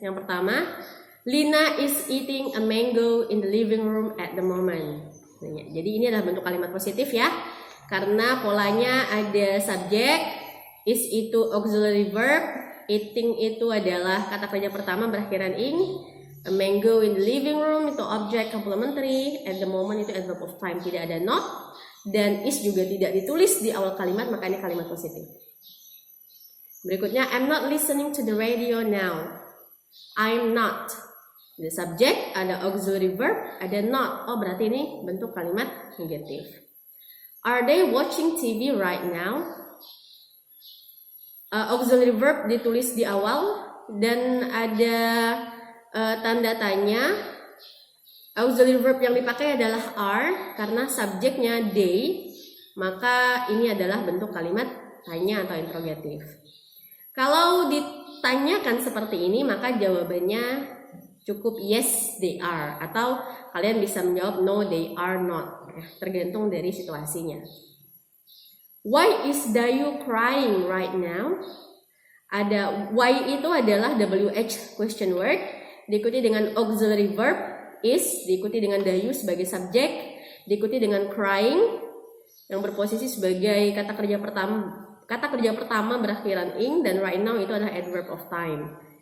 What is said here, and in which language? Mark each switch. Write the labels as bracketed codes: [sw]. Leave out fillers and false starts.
[id] Yang pertama, [en] Lina is eating a mango in the living room at the moment. [id] Jadi ini adalah bentuk kalimat positif ya, karena polanya ada subjek, is itu auxiliary verb, eating itu adalah kata kerja pertama berakhiran ing, [en] a mango in the living room [id] itu objek complementary, [en] at the moment [id] itu adverb of time, tidak ada not, dan is juga tidak ditulis di awal kalimat, maka ini kalimat positif. [en] Berikutnya, I'm not listening to the radio now. I'm not. The subject, [id] ada auxiliary verb, ada not. Oh, berarti ini bentuk kalimat negatif. [en] Are they watching TV right now? [id] Auxiliary verb ditulis di awal dan ada tanda tanya. Auxiliary verb yang dipakai adalah are karena subjeknya they, maka ini adalah bentuk kalimat tanya atau interrogatif. Kalau ditanyakan seperti ini, maka jawabannya cukup [en] yes they are, [id] atau kalian bisa menjawab [en] no they are not, [id] tergantung dari situasinya. [en] Why is Dayu crying right now? [id] Ada why itu adalah WH question word, diikuti dengan auxiliary verb is, diikuti dengan Dayu sebagai subjek, diikuti dengan crying yang berposisi sebagai kata kerja pertama berakhiran ing, dan right now itu adalah adverb of time.